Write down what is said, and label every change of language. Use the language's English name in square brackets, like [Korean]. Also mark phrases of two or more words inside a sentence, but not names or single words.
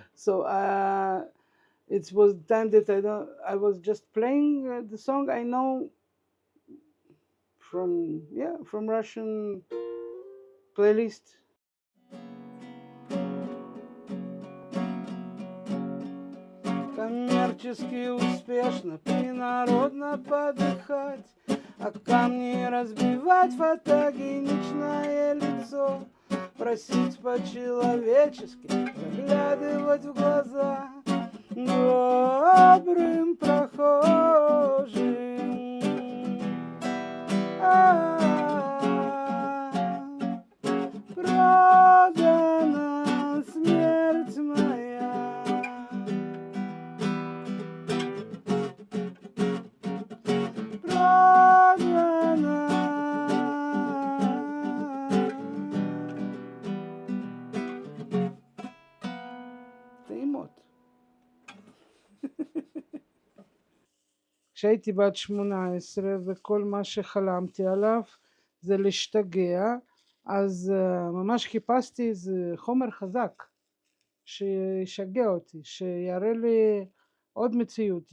[English] So it was time that I was just playing the song I know from Russian playlist. [Russian] Творчески успешно, принародно подыхать, а камни разбивать, фотогеничное лицо, просить по-человечески, заглядывать в глаза добрым прохожим. Продана смерть моя. Продана. [Hebrew] טעימות. כשהייתי בת 18 וכל מה שחלמתי עליו זה להשתגע, אז ממש חיפשתי איזה חומר חזק שישגע אותי, שיראה לי עוד מציאות.